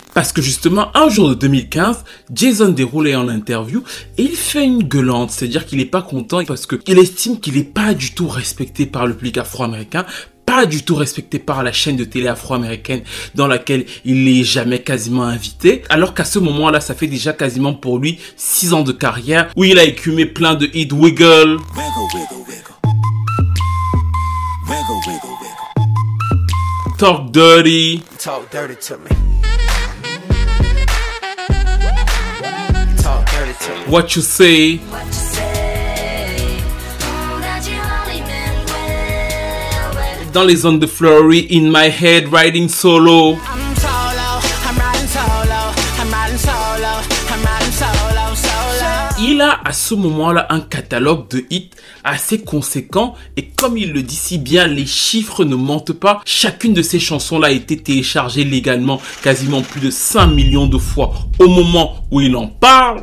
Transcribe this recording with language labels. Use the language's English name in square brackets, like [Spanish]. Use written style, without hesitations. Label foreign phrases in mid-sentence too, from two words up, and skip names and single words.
[French] Parce que justement, un jour de 2015, Jason Derulo est en interview et il fait une gueulante, c'est-à-dire qu'il n'est pas content parce qu'il estime qu'il n'est pas du tout respecté par le public afro-américain, pas du tout respecté par la chaîne de télé afro-américaine dans laquelle il n'est jamais quasiment invité, alors qu'à ce moment-là, ça fait déjà quasiment pour lui 6 ans de carrière où il a écumé plein de hits. Wiggle, Talk Dirty, [English] Talk dirty to me. Talk dirty to me. [French] What You Say, dans les zones de Flurry, In My Head, Riding Solo. [English] I'm solo, I'm riding solo, I'm riding solo, I'm riding solo, solo. [French] Il a à ce moment-là un catalogue de hits assez conséquent et comme il le dit si bien, les chiffres ne mentent pas. Chacune de ces chansons-là a été téléchargée légalement quasiment plus de 5 millions de fois au moment où il en parle.